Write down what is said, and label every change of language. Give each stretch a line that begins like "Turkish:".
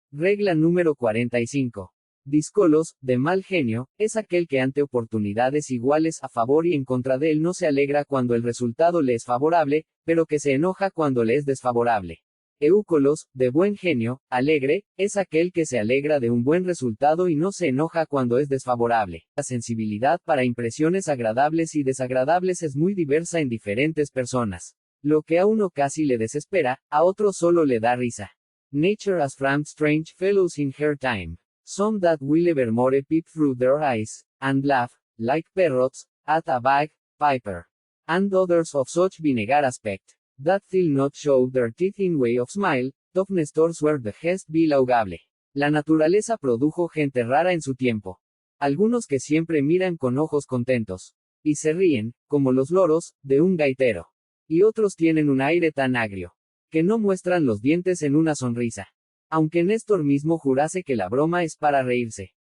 Spanish: Regla número 45. Díscolos, de mal genio, es aquel que ante oportunidades iguales a favor y en contra de él no se alegra cuando el resultado le es favorable, pero que se enoja cuando le es desfavorable. Eúcolos, de buen genio, alegre, es aquel que se alegra de un buen resultado y no se enoja cuando es desfavorable. La sensibilidad para impresiones agradables y desagradables es muy diversa en diferentes personas. Lo que a uno casi le desespera, a otro solo le da risa.
English: Nature has framed strange fellows in her time. Some that will evermore peep through their eyes, and laugh, like parrots, at a bagpiper. And others of such vinegar aspect, that will not show their teeth in way of smile, of Nestors were the gest be laugable.
Spanish: La naturaleza produjo gente rara en su tiempo. Algunos que siempre miran con ojos contentos, y se ríen, como los loros, de un gaitero. Y otros tienen un aire tan agrio, que no muestran los dientes en una sonrisa. Aunque Néstor mismo jurase que la broma es para reírse.